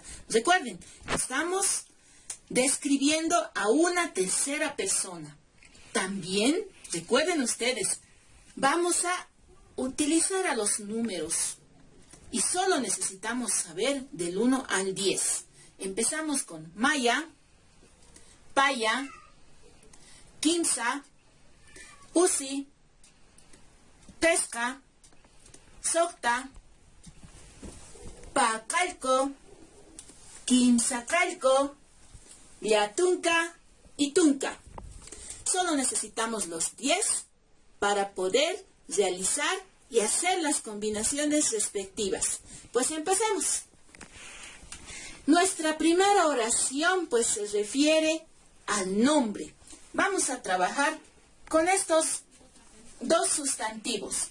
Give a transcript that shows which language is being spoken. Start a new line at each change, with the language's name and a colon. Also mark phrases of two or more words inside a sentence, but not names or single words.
Spanish: Recuerden, estamos describiendo a una tercera persona. También, recuerden ustedes, vamos a utilizar a los números y solo necesitamos saber del 1 al 10. Empezamos con
Aymara: Maya, Paya, Quinza, Usi, Pesca, Socta, Pacalco, Quinzacalco, Liatunca y Tunca.
Spanish: Solo necesitamos los 10 para poder realizar y hacer las combinaciones respectivas. Pues empecemos. Nuestra primera oración pues se refiere al nombre. Vamos a trabajar con estos 2 sustantivos.